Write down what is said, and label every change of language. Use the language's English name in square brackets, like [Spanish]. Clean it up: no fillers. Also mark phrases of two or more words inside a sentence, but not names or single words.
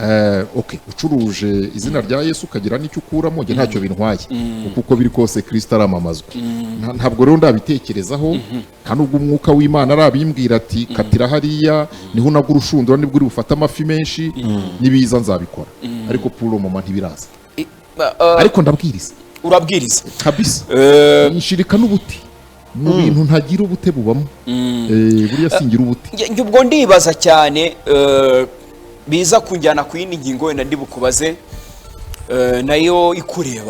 [Kinyarwanda] Ucuruje izina rya Yesu ukagira n'icyo ukuramo, nge ntacyo bintwaye, kuko biri kose Kristo aramamazwa. Ntabwo rero ndabitekerezaho, nta nubwo umwuka w'Imana arabimbwira ati katira hariya niho unagura urushundura nibwo uri bufate amafi menshi, nibiza nzabikora. Ariko [French] pour le moment [Kinyarwanda] ntibiraza, ariko ndabwiriza. Urabwiriza kabisa. Nshirika n'ubuti mu bintu ntagira ubute bubamo. Buriya singira ubuti. Njye ubwo ndibaza cyane, biza kunjyana ku yindi ngingo wenda ndibukubaze nayo ikureba.